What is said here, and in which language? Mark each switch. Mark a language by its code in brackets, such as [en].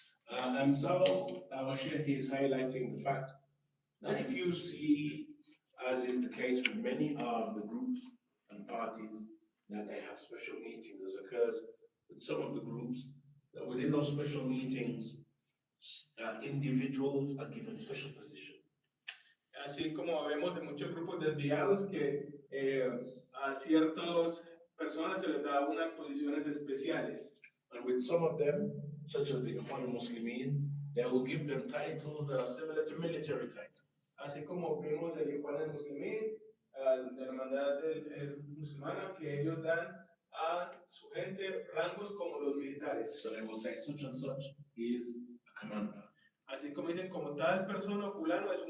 [en] And so our Sheikh is highlighting the fact that if you see, as is the case with many of the groups and parties, that they have special meetings, as occurs with some of the groups, that within those special meetings, individuals are given special position. [es] Así como vemos de muchos grupos desviados que a ciertas personas se les da unas posiciones especiales. [en] And with some of them, such as the Ikhwan al-Muslimin, they will give them titles that are similar to military titles. [es] Así como vimos del Ikhwan al-Muslimin, de la hermandad musulmana, que ellos dan a su gente rangos como los militares. [en] So they will say such and such is a commander. [es] Así como dicen, como tal persona fulano es un